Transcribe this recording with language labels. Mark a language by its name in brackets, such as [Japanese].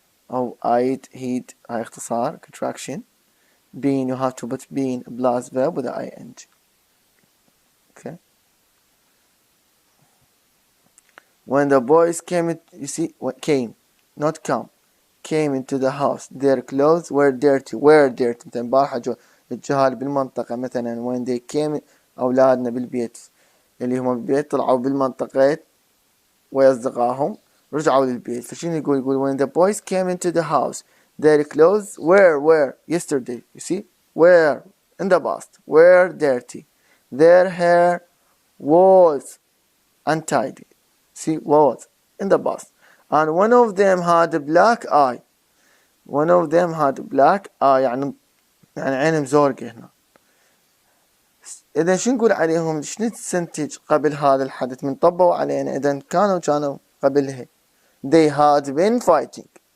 [English] أو I'd, he'd, [Arabic] هاي اختصار, [English] contraction. Been, you have to put been plus verb with the ing. Okay. When the boys came, you see, came, not come. Came into the house. Their clothes were dirty. [Arabic] مثلا بارحة الجهال بالمنطقة مثلا [English] when they came [Arabic] أولادنا بالبيت اللي هم بالبيت طلعوا بالمنطقة ويا أصدقائهم رجعوا للبيت. فشنو يقول [English] when the boys came into the house their clothes were yesterday. You see, were in the past, were dirty. Their hair was untidy. See, was in the past. And one of them had a black eye. One of them had a black eye [Arabic] يعني عين مزورقة هنا. إذا شو نقول عليهم؟ شنو نستنتج قبل هذا الحدث من طبوا علينا؟ إذا كانوا قبلها [English] they had been fighting.